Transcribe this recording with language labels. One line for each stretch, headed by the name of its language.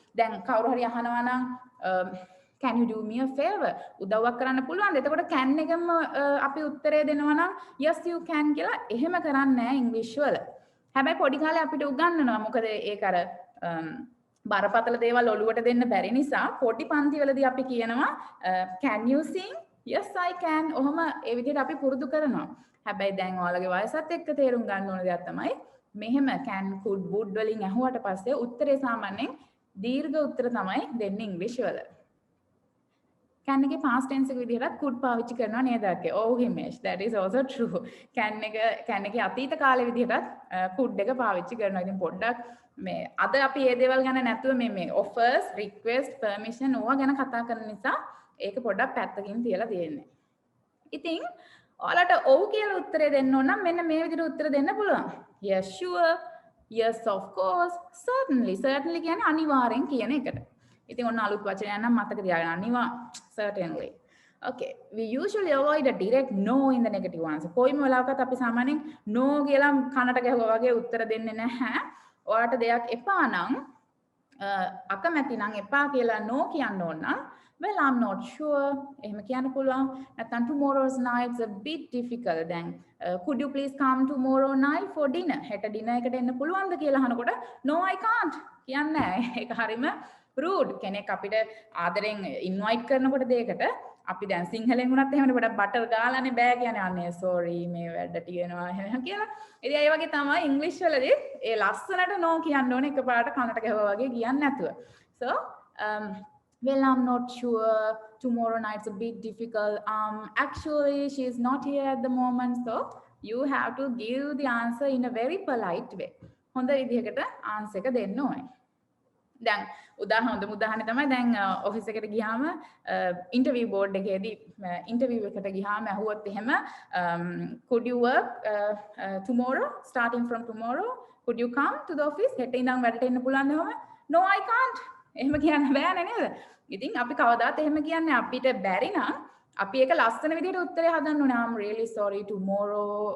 Sinhala: දැන් කවුරු හරි අහනවා නම්
English: can you do me a favor?
Sinhala: උදව්වක් කරන්න පුළුවන්ද? එතකොට can එකම අපි උත්තරය දෙනවා නම්
English: yes you can
Sinhala: කියලා එහෙම කරන්නේ නැහැ ඉංග්‍රීසි වල. හැබැයි පොඩි කාලේ අපිට උගන්වනවා. මොකද ඒක අර බරපතල දේවල් ඔලුවට දෙන්න බැරි නිසා පොඩි පන්තිවලදී අපි කියනවා
English: can you sing? Yes I can.
Sinhala: ඔහොම ඒ විදිහට අපි පුරුදු කරනවා. හැබැයි දැන් ඔයාලගේ වයසත් එක්ක තේරුම් ගන්න ඕන දෙයක් තමයි මෙහෙම can could would වලින් අහුවට පස්සේ උත්තරේ සාමාන්‍යයෙන් දීර්ඝ උත්තර තමයි දෙන්නේ ඉංග්‍රීසි වල. can එකේ past tense එක විදිහට could පාවිච්චි කරනවා නේද අක්කේ? ඔව්
English: Himesh, that is also true.
Sinhala: can එකේ අතීත කාලේ විදිහටත් could එක පාවිච්චි කරනවා. ඉතින් පොඩ්ඩක් මේ අද අපි මේ දේවල් ගැන නැතුව මේ offers, request, permission ඕවා ගැන කතා කරන නිසා ඒක පොඩ්ඩක් පැත්තකින් තියලා තියෙන්නේ. ඉතින් ඔයාලට ඔව් කියලා උත්තරේ දෙන්න ඕන නම් මෙන්න මේ විදිහට උත්තර දෙන්න පුළුවන්.
English: Yes, sure. Yes, of course. Certainly.
Sinhala: Certainly කියන්නේ අනිවාර්යෙන් කියන එකට. ඉතින් ඔන්න අලුත් වචනයක් නම් මතක තියාගන්න.
English: Certainly. Okay. We usually avoid a direct no in the negative answer.
Sinhala: කොයිම වෙලාවකත් අපි සාමාන්‍යයෙන් no කියලා කනට ගැහුවා වගේ උත්තර දෙන්නේ නැහැ. ඔයාලට දෙයක් එපා නම් අකමැති නම් එපා කියලා no කියන්න ඕන නම්
English: well, I'm not sure.
Sinhala: එහෙම කියන්න පුළුවන්.
English: නැත්නම් tomorrow's night's a bit difficult. දැන් could you please come tomorrow night for dinner?
Sinhala: හෙට dinner එකට එන්න පුළුවන්ද කියලා අහනකොට
English: no I can't
Sinhala: කියන්නේ නැහැ. ඒක හරියම rude. කෙනෙක් අපිට ආදරෙන් invite කරනකොට දෙයකට අපි දැන් සිංහලෙන් වුණත් එහෙමනේ පොඩක් බටර් ගාලානේ බෑ කියන්නේ අනේ sorry මේ වැඩ තියෙනවා එහෙම කියලා. ඉතින් ඒ වගේ තමයි ඉංග්‍රීසි වලදී ඒ ලස්සනට no කියන්න ඕනේ එකපාරට කනට ගැහුවා වගේ කියන්නේ නැතුව.
English: So well, I'm not sure. Tomorrow night's a bit difficult. Actually, she's not here at the moment. So you have to give the answer in a very polite way.
Sinhala: හොඳ විදිහකට answer එක දෙන්න ඕනේ. දැන් උදාහරණයක් තමයි දැන් ඔෆිස් එකට ගියාම ඉන්ටර්විව් බෝඩ් එකේදී ඉන්ටර්විව් එකට ගියාම අහුවොත් එහෙම
English: could you work tomorrow starting from tomorrow could you come to the office
Sinhala: හෙට ඉඳන් වැඩට එන්න පුළුවන්ද එහෙම
English: no I can't
Sinhala: එහෙම කියන්න බෑනේ නේද ඉතින් අපි කවදාත් එහෙම කියන්නේ අපිට බැරි නම් අපි ඒක ලස්සන විදිහට උත්තරේ හදන්න ඕනේ
English: I'm really sorry tomorrow